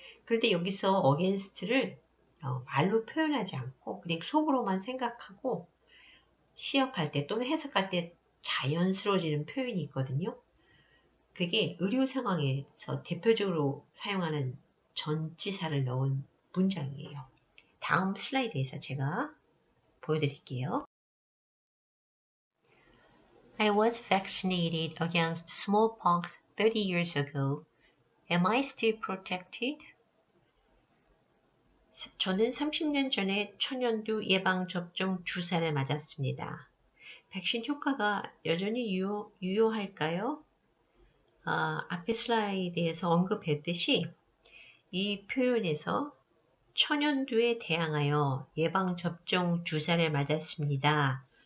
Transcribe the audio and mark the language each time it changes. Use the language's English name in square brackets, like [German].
[Korean] 그런데 여기서 against를 말로 표현하지 않고 그냥 속으로만 생각하고 시역할 때 또는 해석할 때 자연스러워지는 표현이 있거든요. 그게 의료 상황에서 대표적으로 사용하는 전치사를 넣은 문장이에요. 다음 슬라이드에서 제가 보여드릴게요. [English] I was vaccinated against smallpox 30 years ago. Am I still protected? [Korean] 저는 30년 전에 천연두 예방접종 주사를 맞았습니다. 백신 효과가 여전히 유효할까요? 앞에 슬라이드에서 언급했듯이 이 표현에서 천연두에 대항하여 예방접종 주사를 맞았습니다.